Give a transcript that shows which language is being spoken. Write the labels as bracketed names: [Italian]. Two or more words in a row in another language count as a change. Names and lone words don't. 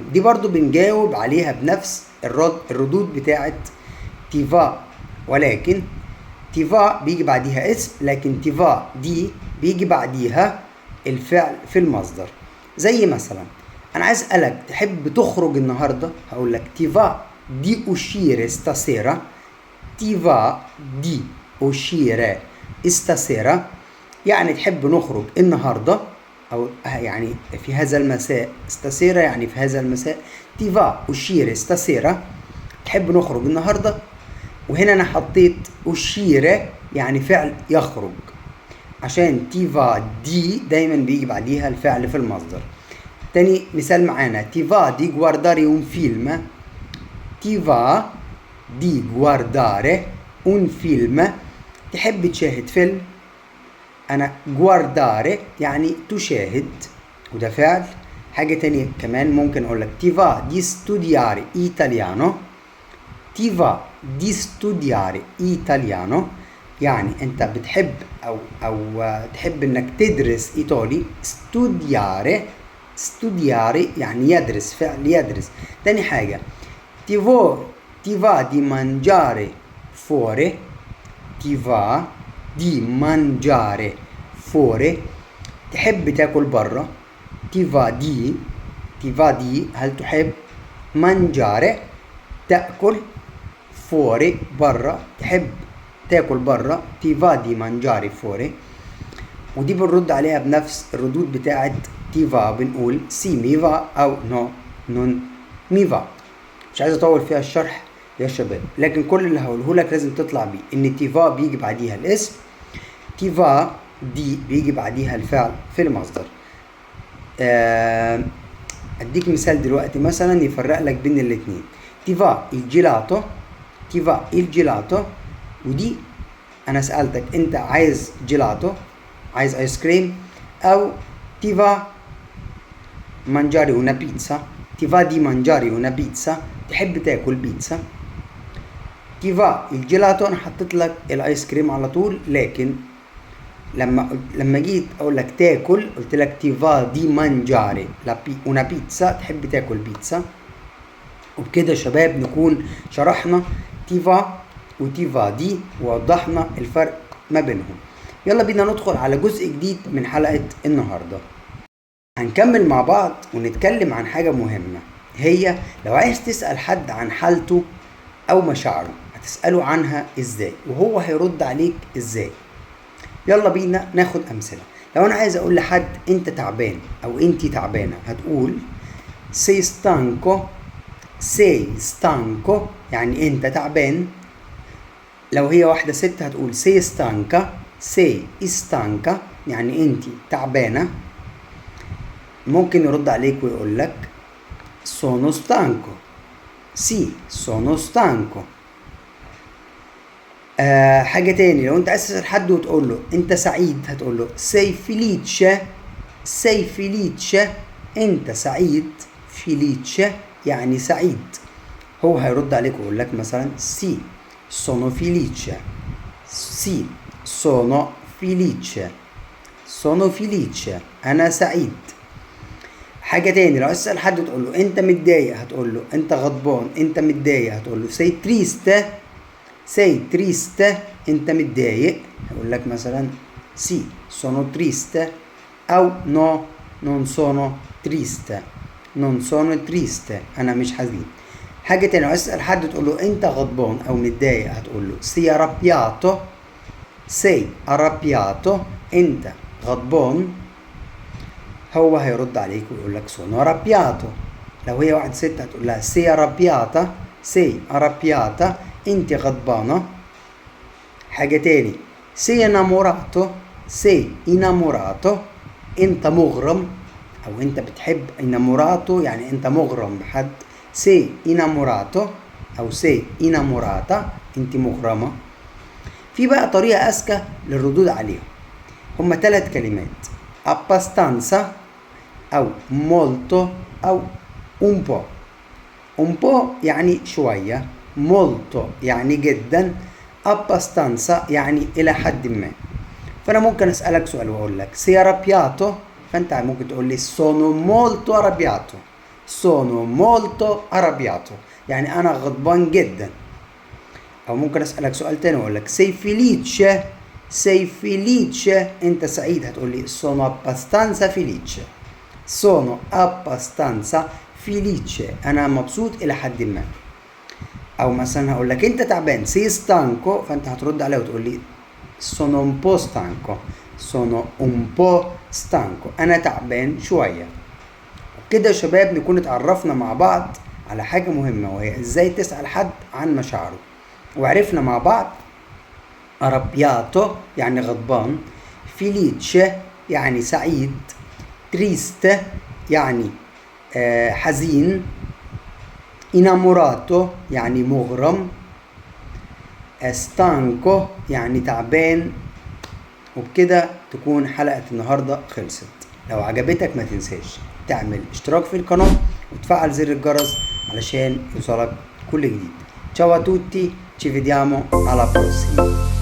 [Arabic] دي برضو بنجاوب عليها بنفس الردود بتاعت تيفا، ولكن تيفا بيجي بعديها اسم، لكن [Italian] ti va di [Arabic] بيجي بعديها الفعل في المصدر. زي مثلا انا عايز اسالك تحب تخرج النهارده هقول لك [Italian] ti va di uscire stasera. ti va di uscire stasera، [Arabic] يعني تحب نخرج النهارده او يعني في هذا المساء. stasera يعني في هذا المساء. [Italian] ti va uscire stasera, [Arabic] تحب نخرج النهارده. وهنا انا حطيت uscire يعني فعل يخرج، عشان تيفا دي دايما بيجي بعديها الفعل في المصدر. تاني مثال معانا [Italian] ti va di guardare un film. ti va di guardare un film، [Arabic] تحب تشاهد فيلم. انا guardare يعني تشاهد وده فعل. حاجة تانية كمان ممكن اقول لك [Italian] ti va di studiare italiano. ti va di studiare italiano، [Arabic] يعني انت بتحب او تحب انك تدرس ايطالي. [Italian] studiare. studiare [Arabic] يعني يدرس، فعل يدرس. تاني حاجة [Italian] ti va di mangiare fuori. ti va di mangiare fuori، [Arabic] تحب تاكل برا. [Italian] ti va di. ti va di [Arabic] هل تحب؟ mangiare تأكل، fuori برا تحب تاكل برا. [Italian] ti va di mangiare fuori. [Arabic] ودي بنرد عليها بنفس الردود بتاعت تيفا، بنقول [Italian] sì mi va [Arabic] او [Italian] no non mi va. [Arabic] مش عايز اطول فيها الشرح يا شباب، لكن كل اللي هقوله لك لازم تطلع بيه ان تيفا بيجي بعديها الاسم. [Italian] ti va di [Arabic] بيجي بعديها الفعل في المصدر. اديك مثال دلوقتي مثلا يفرق لك بين الاتنين. [Italian] ti va il gelato ti va il gelato، [Arabic] ودي انا سألتك انت عايز جيلاتو، عايز ايس كريم، او [Italian] ti va mangiare una pizza، ti va di mangiare una pizza، [Arabic] تحب تاكل بيتزا. [Italian] ti va il gelato [Arabic] انا حطيت لك الايس كريم على طول، لكن لما جيت اقول لك تاكل قلت لك [Italian] ti va di mangiare una pizza، [Arabic] تحب تاكل بيتزا. وبكده شباب نكون شرحنا [Italian] ti va [Arabic] و [Italian] ti va di [Arabic] ووضحنا الفرق ما بينهم. يلا بينا ندخل على جزء جديد من حلقة النهاردة. هنكمل مع بعض ونتكلم عن حاجة مهمة، هي لو عايز تسأل حد عن حالته أو مشاعره هتسأله عنها إزاي وهو هيرد عليك إزاي. يلا بينا ناخد أمثلة. لو أنا عايز أقول لحد أنت تعبان أو أنتي تعبانة هتقول [Italian] sei stanco [Arabic] يعني أنت تعبان. لو هي واحدة ست هتقول [Italian] sei stanca [Arabic] يعني أنتي تعبانة. ممكن يرد عليك ويقول لك [Italian] sono stanco sono stanco. [Arabic] حاجة تاني، لو انت عايز تسأل حد وتقول له انت سعيد هتقول له [Italian] sei felice [Arabic] انت سعيد. felice يعني سعيد. هو هيرد عليك ويقول لك مثلا [Italian] sono felice [Arabic] انا سعيد. حاجة تاني، لو عايز تسأل حد تقول له انت متضايق هتقول له انت غضبان، انت متضايق هتقول له [Italian] sei triste [Arabic] انت متضايق. هقول لك مثلا [Italian] sono triste [Arabic] او [Italian] no non sono triste [Arabic] انا مش حزين. حاجة تانية، لو عايز تسأل حد تقول له انت غضبان او متضايق هتقول له [Italian] sei arrabbiato [Arabic] انت غضبان. هو هيرد عليك ويقول لك [Italian] sono arrabbiato. [Arabic] لو هي واحد ست هتقول لها [Italian] sei arrabbiata [Arabic] انت غضبانة. حاجة تاني [Italian] sei innamorato [Arabic] انت مغرم او انت بتحب. innamorato يعني انت مغرم بحد. [Italian] sei innamorato [Arabic] او [Italian] sei innamorata [Arabic] انت مغرمة. في بقى طريقة اذكى للردود عليهم، هما 3 كلمات abbastanza او molto او [Italian] un po' [Arabic] يعني شوية، molto يعني جدا، abbastanza يعني إلى حد ما. فأنا ممكن أسألك سؤال وأقول لك [Italian] sei arrabbiato، [Arabic] فأنت ممكن تقول لي [Italian] sono molto arrabbiato [Arabic] يعني أنا غضبان جدا. أو ممكن أسألك سؤال تاني وأقول لك [Italian] sei felice [Arabic] أنت سعيد هتقول لي [Italian] sono abbastanza felice [Arabic] أنا مبسوط إلى حد ما. أو مثلا هقول لك أنت تعبان [Italian] sei stanco، [Arabic] فأنت هترد عليه وتقول لي [Italian] sono un po' stanco [Arabic] أنا تعبان شوية. وكده يا شباب نكون اتعرفنا مع بعض على حاجة مهمة، وهي إزاي تسأل حد عن مشاعره. وعرفنا مع بعض arrabbiato يعني غضبان، felice يعني سعيد، triste يعني حزين، innamorato يعني مغرم، stanco يعني تعبان. وبكده تكون حلقة النهاردة خلصت. لو عجبتك ما تنساش تعمل اشتراك في القناة وتفعل زر الجرس علشان يوصلك كل جديد. [Italian] Ciao a tutti, ci vediamo alla prossima.